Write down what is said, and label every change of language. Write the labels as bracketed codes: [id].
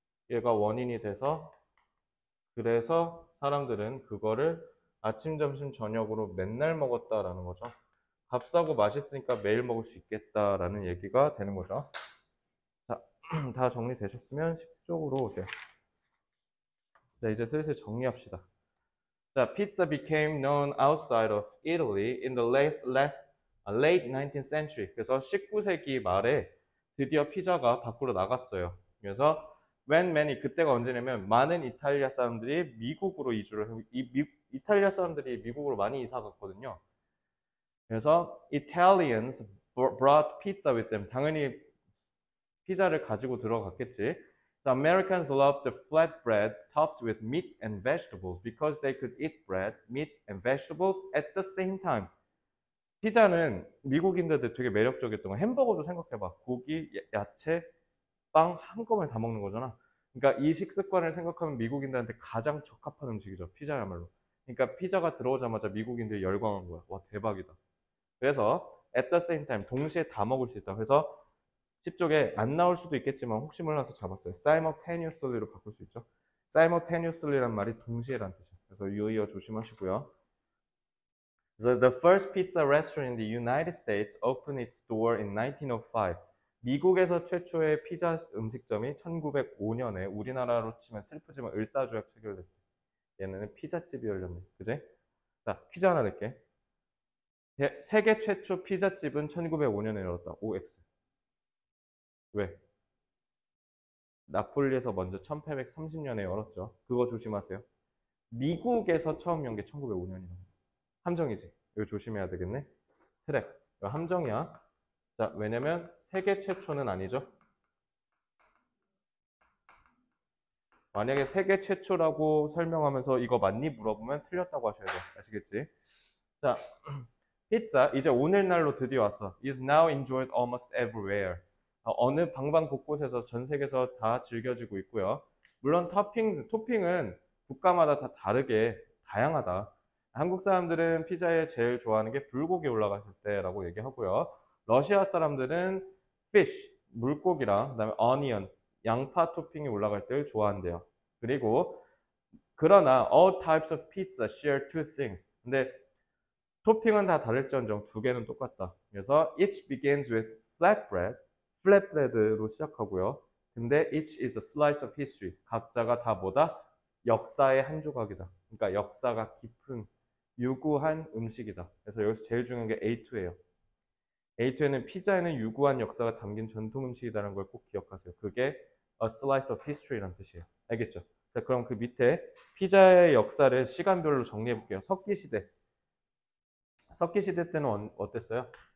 [ko] 얘가 원인이 돼서 그래서 사람들은 그거를 아침, 점심, 저녁으로 맨날 먹었다라는 거죠. 값싸고 맛있으니까 매일 먹을 수 있겠다라는 얘기가 되는 거죠. 자, 다 정리되셨으면 10쪽으로 오세요. 자, 이제 슬슬 정리합시다. [en] 자, pizza became known outside of Italy in the late 19th century. [ko] 그래서 19세기 말에 드디어 피자가 밖으로 나갔어요. 그래서 [en] when many, [ko] 그때가 언제냐면 많은 이탈리아 사람들이 미국으로 이주를 이탈리아 사람들이 미국으로 많이 이사 갔거든요. [en] 그래서 Italians brought pizza with them. [ko] 당연히 피자를 가지고 들어갔겠지. [en] The Americans loved the flatbread topped with meat and vegetables because they could eat bread, meat, and vegetables at the same time. [ko] 피자는 미국인들한테 되게 매력적이었던 거. 햄버거도 생각해봐. 고기, 야채, 빵 한꺼번에 다 먹는 거잖아. 그러니까 이 식습관을 생각하면 미국인들한테 가장 적합한 음식이죠. 피자야말로. 그러니까 피자가 들어오자마자 미국인들이 열광한 거야. 와, 대박이다. 그래서 [en] at the same time, [ko] 동시에 다 먹을 수 있다. 그래서 10쪽에 안 나올 수도 있겠지만 혹시 몰라서 잡았어요. simultaneously로 바꿀 수 있죠. simultaneously란 말이 동시에란 뜻이에요. 그래서 유의어 조심하시고요. [en] The first pizza restaurant in the United States opened its door in 1905. [ko] 미국에서 최초의 피자 음식점이 1905년에 우리나라로 치면 슬프지만 을사조약 체결됐대. 얘네는 피자집이 열렸네. 그제? 자, 퀴즈 하나 낼게. 세계 최초 피자집은 1905년에 열었다. OX. 왜? 나폴리에서 먼저 1830년에 열었죠. 그거 조심하세요. 미국에서 처음 연 게 1905년이라고. 함정이지. 이거 조심해야 되겠네. 트랩. 이거 함정이야. 자, 왜냐면 세계 최초는 아니죠. 만약에 세계 최초라고 설명하면서 이거 맞니? 물어보면 틀렸다고 하셔야 돼. 아시겠지? 자, 피자 이제 오늘날로 드디어 왔어. [en] is now enjoyed almost everywhere. [ko] 어느 방방 곳곳에서 전 세계에서 다 즐겨지고 있고요. 물론 토핑은 국가마다 다 다르게 다양하다. 한국 사람들은 피자에 제일 좋아하는 게 불고기 올라갔을 때라고 얘기하고요. 러시아 사람들은 fish, 물고기랑 그다음에 onion, 양파 토핑이 올라갈 때를 좋아한대요. [en] 그리고 그러나 all types of pizza share two things. [ko] 근데 토핑은 다 다를지언정 두 개는 똑같다. [en] 그래서 each begins with flatbread, flatbread로 시작하고요. 근데 each is a slice of history. [ko] 각자가 다 뭐다? 역사의 한 조각이다. 그러니까 역사가 깊은 유구한 음식이다. 그래서 여기서 제일 중요한 게 A2예요. A2에는 피자에는 유구한 역사가 담긴 전통 음식이라는 걸 꼭 기억하세요. 그게 [en] a slice of history [ko] 라는 뜻이에요. 알겠죠? 자, 그럼 그 밑에 피자의 역사를 시간별로 정리해 볼게요. 석기시대. 석기시대 때는 어땠어요?